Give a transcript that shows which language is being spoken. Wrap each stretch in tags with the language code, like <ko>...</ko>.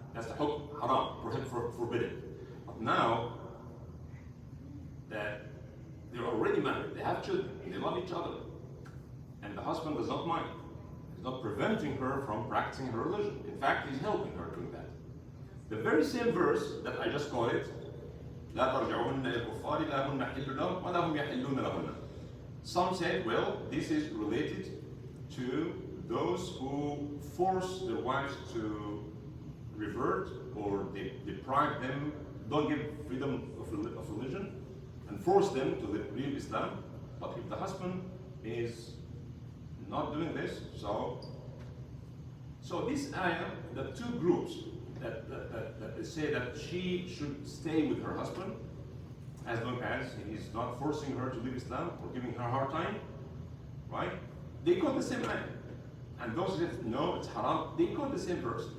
<en>That's the hukm, haram, forbidden. But now that they're already married, they have children, they love each other, and the husband does not mind. He's not preventing her from practicing her religion. In fact, he's helping her doing that. The very same verse that I just quoted,</en> <ar>لا ترجعوهن إلى الكفار لا هن حل لهم ولا هم يحلون لهن.</ar> <en>Some said, well, this is related to those who force their wives to revert, or they deprive them, don't give freedom of religion, and force them to leave Islam. But if the husband is not doing this, so this ayah, the two groups that say that she should stay with her husband as long as he is not forcing her to leave Islam or giving her a hard time, right? They quote the same ayah. And those that no, it's haram, they quote the same verse.</en>